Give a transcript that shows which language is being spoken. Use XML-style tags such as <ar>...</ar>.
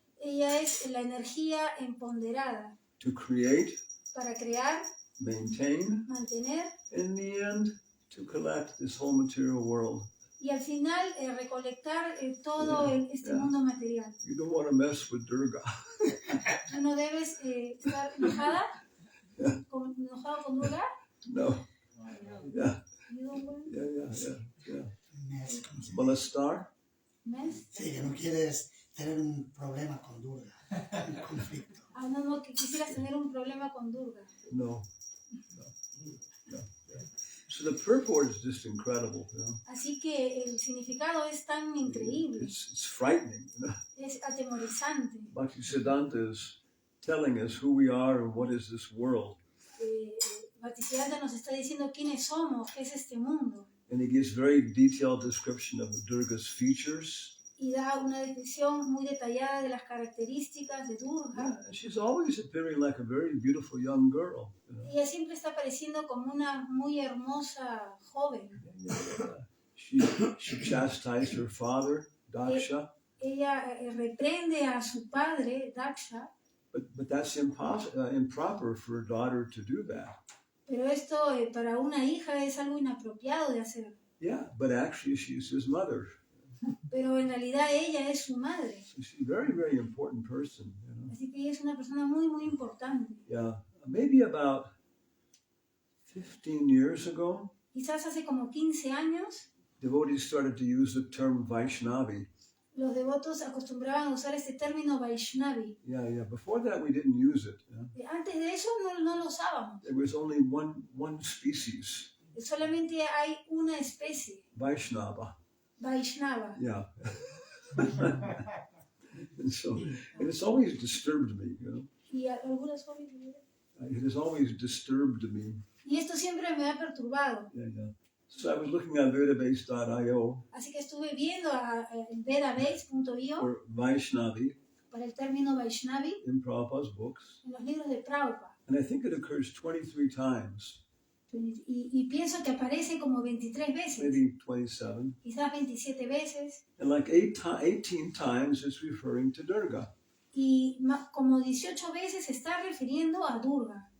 <es>Ella es la energía empoderada</es> <en>to create,</en> <es>para crear,</es> <en>maintain,</en> <es>mantener</es> <en>and in the end, to collect this whole material world.</en> <es>y al final recolectar todo este mundo material.</es> <en>You don't want to mess with Durga.</en> <es>¿Tú no debes estar enojada? ¿Enojado con Durga?</es> <en>No. Yeah. You don't want Yeah. Mes.</en> <es>Molestar?</es> <en>mess?</en> <es>Sí, que no quieres tener un problema con Durga, un conflicto. No, que quisieras tener un problema con Durga. No.</es> <en>So the purport is just incredible,</en> <es>Así que el significado es tan increíble,</es> <en>It's frightening,</en> <es>es atemorizante.</es> <en>Bhaktisiddhanta is telling us who we are and what is this world.</en> <es>Bhaktisiddhanta nos está diciendo quiénes somos, qué es este mundo.</es> <en>And he gives very detailed description of Durga's features.</en> <es>Y da una descripción muy detallada de las características de Durga.</es> <en>Yeah, she's always appearing like a very beautiful young girl.</en> <es>Ella siempre está apareciendo como una muy hermosa joven.</es> <en>She chastised her father, Daksha,</en> <es>Ella reprende a su padre, Daksha,</es> <en>but that's improper for a daughter to do that.</en> <es>pero esto para una hija es algo inapropiado de hacer.</es> <en>Yeah, but actually she's his mother.</en> <es>Pero en realidad ella es su madre.</es> <en>So she's a very, very important person.</en> <es>Así que ella es una persona muy, muy importante.</es> <en>Yeah, maybe about 15 years ago,</en> <es>Quizás hace como 15 años,</es> <en>devotees started to use the term Vaishnavi.</en> <es>los devotos acostumbraban a usar este término Vaishnavi.</es> <en>Yeah. Before that, we didn't use it.</en> <es>Antes de eso no lo usábamos.</es> <en>There was only one species,</en> <es>Solamente hay una especie,</es> <en>Vaishnava.</en> <es>Vaishnava.</es> <en>Yeah. and it's always disturbed me,</en> <es>Y algunas jóvenes.</es> <en>It has always disturbed me.</en> <es>Y esto siempre me ha perturbado.</es> <en>Yeah. So I was looking at vedabase.io</en> <es>Así que estuve viendo en vedabase.io</es> <en>for Vaishnavi</en> <es>para el término Vaishnavi</es> <en>in Prabhupada's books.</en> <es>en los libros de Prabhupada.</es> <en>And I think it occurs 23 times,</en> <es>Y pienso que aparece como 23 veces,</es> <en>maybe 27.</en> <es>quizás 27 veces,</es> <en>And like 18 times it's referring to Durga.</en> <es>y como 18 veces se está refiriendo a Durga.</es>